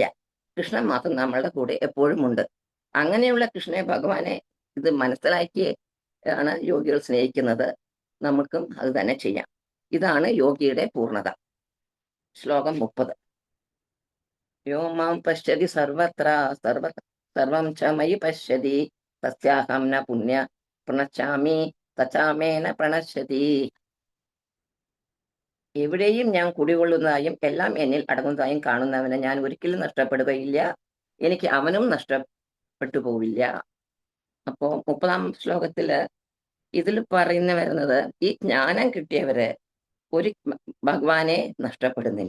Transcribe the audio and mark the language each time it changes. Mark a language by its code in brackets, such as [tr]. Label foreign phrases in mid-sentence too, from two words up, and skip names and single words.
[ml] കൃഷ്ണൻ മാത്രം നമ്മളുടെ കൂടെ എപ്പോഴും ഉണ്ട്. അങ്ങനെയുള്ള കൃഷ്ണനെ ഭഗവാനെ ഇത് മനസ്സിലാക്കി ആണ് യോഗികൾ സ്നേഹിക്കുന്നത്. നമുക്കും അത് തന്നെ ചെയ്യാം. ഇതാണ് യോഗിയുടെ പൂർണ്ണത. [sa] ശ്ലോകം 30. യോ മാം പശ്യതി സർവത്ര സർവം ച മയി പശ്യതി തസ്യാഹം ന പുണ്യ പ്രണശ്യാമി തഥാമേന പ്രണശ്യതി. [ml] എവിടെയും ഞാൻ കുടികൊള്ളുന്നതായും എല്ലാം എന്നിൽ അടങ്ങുന്നതായും കാണുന്നവനെ ഞാൻ ഒരിക്കലും നഷ്ടപ്പെടുകയില്ല. എനിക്ക് അവനും നഷ്ടപ്പെട്ടു പോവില്ല. അപ്പോ 30-ാം ശ്ലോകത്തില് ഇതിൽ പറയുന്ന വരുന്നത് ഈ ജ്ഞാനം കിട്ടിയവര് ഒരു ഭഗവാനെ നഷ്ടപ്പെടുന്നില്ല.